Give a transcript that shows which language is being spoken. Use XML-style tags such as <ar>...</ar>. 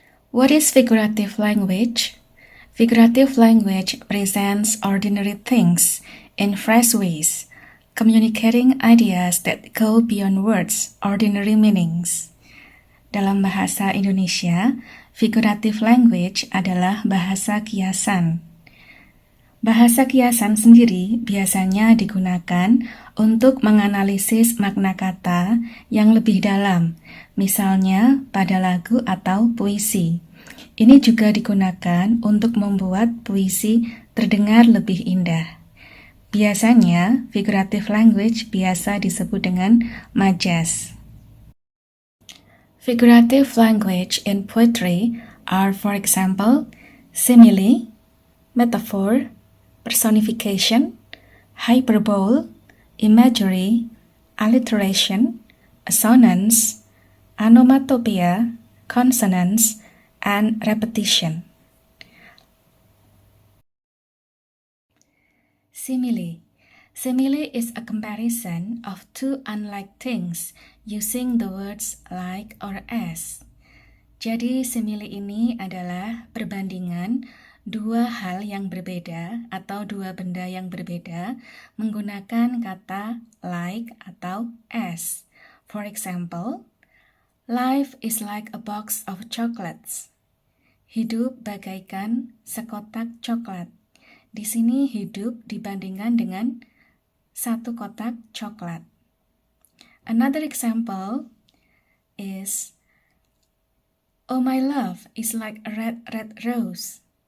<en>What is figurative language? Figurative language presents ordinary things in fresh ways, communicating ideas that go beyond words' ordinary meanings.</en> <id>Dalam bahasa Indonesia, figurative language adalah bahasa kiasan. Bahasa kiasan sendiri biasanya digunakan untuk menganalisis makna kata yang lebih dalam, misalnya pada lagu atau puisi. Ini juga digunakan untuk membuat puisi terdengar lebih indah. Biasanya, figurative language biasa disebut dengan majas.</id> <en>Figurative language in poetry are, for example, simile, metaphor, personification, hyperbole, imagery, alliteration, assonance, onomatopoeia, consonance, and repetition. Simile. Simile is a comparison of two unlike things using the words like or as.</en> <id>Jadi simile ini adalah perbandingan dua hal yang berbeda atau dua benda yang berbeda menggunakan kata like atau as.</id> <en>For example, life is like a box of chocolates.</en> <id>Hidup bagaikan sekotak coklat. Di sini hidup dibandingkan dengan satu kotak coklat.</id> <en>Another example is, oh my love is like a red, red rose.</en>